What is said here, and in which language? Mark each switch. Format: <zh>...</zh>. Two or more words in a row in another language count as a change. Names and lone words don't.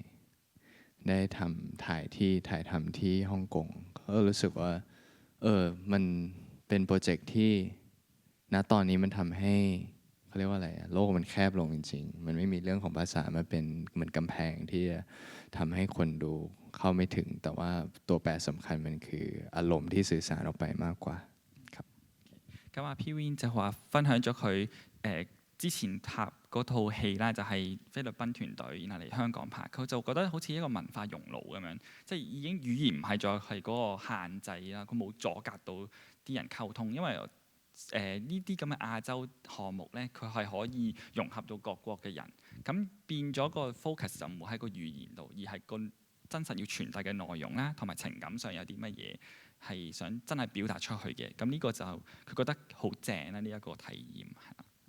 <th>ถ่ายทำที่ฮ่องกงก็รู้สึกว่ามันเป็นโปรเจกต์ที่ณตอนนี้มันทำให้เขาเรียกว่าอะไรโลกมันแคบลงจริงๆมันไม่มีเรื่องของภาษามาเป็นเหมือนกำแพงที่จะทำให้คนดูเข้าไม่ถึงแต่ว่าตัวแปรสำคัญมันคืออารมณ์ที่สื่อสารออกไปมากกว่าครับ</th> <yue>咁阿 P.Win 就話分享咗佢之前拍嗰套戲啦，就係菲律賓團隊，然後嚟香港拍，佢就覺得好似一個文化熔爐咁樣，即係已經語言唔係再係嗰個限制啦，佢冇阻隔到啲人溝通，因為呢啲咁嘅亞洲項目咧，佢係可以融合到各國嘅人，咁變咗個 focus 就唔會喺個語言度，而係個真實要傳遞嘅內容啦，同埋情感上有啲乜嘢係想真係表達出去嘅，咁呢個就佢覺得好正啦，呢一個體驗係啦。</yue>